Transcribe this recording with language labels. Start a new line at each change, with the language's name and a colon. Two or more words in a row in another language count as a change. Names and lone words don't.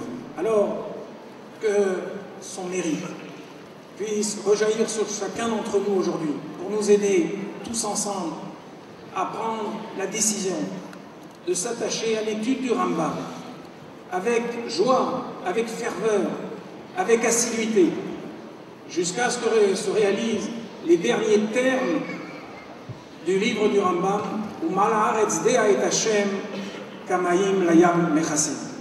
French: Alors, que son mérite puisse rejaillir sur chacun d'entre nous aujourd'hui, pour nous aider tous ensemble à prendre la décision de s'attacher à l'étude du Rambam avec joie, avec ferveur, avec assiduité, jusqu'à ce que se réalisent les derniers termes du livre du Rambam, «
Hebrew: ומלאה הארץ דעה את השם כמים לים מכסים ».